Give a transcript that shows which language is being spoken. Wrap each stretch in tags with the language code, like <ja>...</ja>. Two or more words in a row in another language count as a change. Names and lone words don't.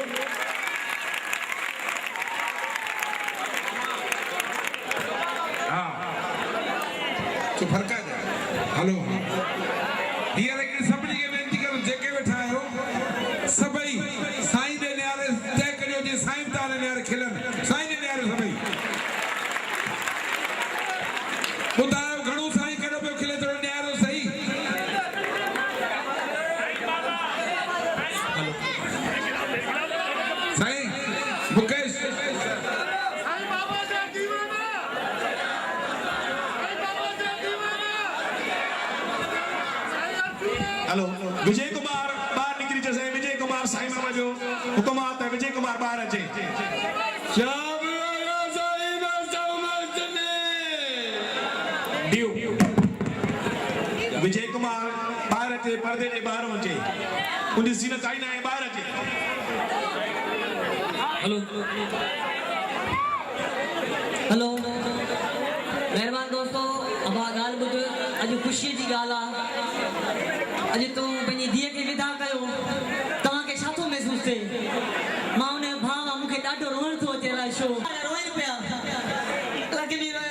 <sd>हा तो फर्क आहे हलो हींअर हिकिड़ी सभिनी खे वेनिती कयूं जेके वेठा आहियो सभई साईं जे नाले तय करियो जे साईं तारे न्यारे खिलन साईं जे न्यारे सभई ॿुधायो घणो साईं कॾो पियो खिले थोरो न्यारो सही साईं मुकेश हेलो विजय कुमार ॿाहिरि निकिरी अचे विजय कुमार साईं बाबा जो हुकुमात है विजय कुमार ॿाहिरि अचे विजय कुमार ॿाहिरि अचे पर्दे जे ॿाहिरि अचे उनजी सीन काई न आहे ॿाहिरि अचे हेलो हेलो मेहरबान दोस्तों अबा ॻाल्हि ॿुध अॼु ख़ुशीअ जी ॻाल्हि आहे अॼु तूं पंहिंजी धीअ खे विदा कयो तव्हांखे छा थो महसूसु थिए मां उन जो भाउ आहे मूंखे ॾाढो रोअण थो अचे अलाए छो रोइनि पिया लॻी रहे</sd>